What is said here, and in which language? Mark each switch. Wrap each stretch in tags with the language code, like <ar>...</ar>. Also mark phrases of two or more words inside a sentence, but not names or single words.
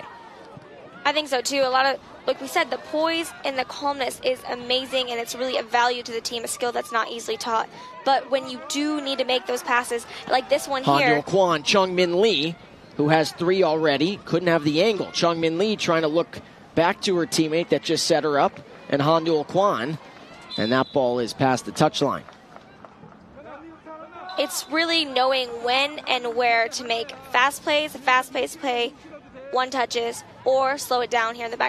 <en>I think so, too. A lot of, like we said, the poise and the calmness is amazing, and it's really a value to the team, a skill that's not easily taught. But when you do need to make those passes, like this one here. Han Kwon, Chung-Min Lee, who has 3 already, couldn't have the angle. Chung-Min Lee trying to look back to her teammate that just set her up, and Han Kwon. And that ball is past the touchline. It's really knowing when and where to make fast plays, fast-paced play, one touches, or slow it down here in the back.</en>